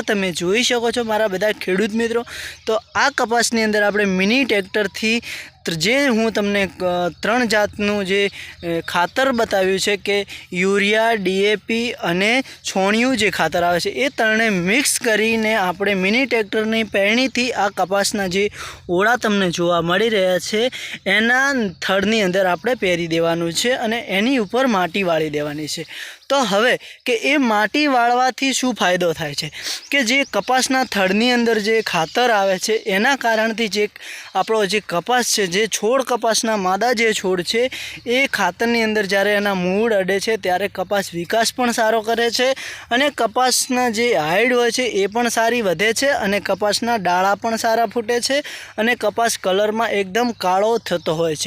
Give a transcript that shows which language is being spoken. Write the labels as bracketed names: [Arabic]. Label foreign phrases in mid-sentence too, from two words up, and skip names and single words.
[Gujarati] તમે જોઈ શકો છો મારા બધા ખેડૂત મિત્રો। તો આ કપાસની અંદર આપણે મિની ટ્રેક્ટરથી જે હું તમને 3 જાતનું જે ખાતર બતાવ્યું છે કે યુરિયા, ડીએપી અને છાણિયું જે ખાતર આવે છે એ ત્રણેય મિક્સ કરીને આપણે મિની ટ્રેક્ટરની પેરણીથી આ કપાસના જે ઓળા તમને જોવા મળી રહ્યા છે એના થડની અંદર આપણે પેરી દેવાનું છે અને એની ઉપર માટી વાળી દેવાની છે। તો હવે કે એ માટી વાળવાથી શું ફાયદો થાય છે કે જે કપાસના થડની અંદર જે ખાતર આવે છે એના કારણથી જે આપણો જે કપાસ છે જે છોડ કપાસના માદા જે છોડ છે એ ખાતરની અંદર જ્યારે એના મૂળ અડે છે ત્યારે કપાસ વિકાસ પણ સારો કરે છે અને કપાસના જે હાઇટ હોય છે એ પણ સારી વધે છે અને કપાસના ડાળા પણ સારા ફૂટે છે અને કપાસ કલર મેં એકદમ કાળો થતો હોય છે।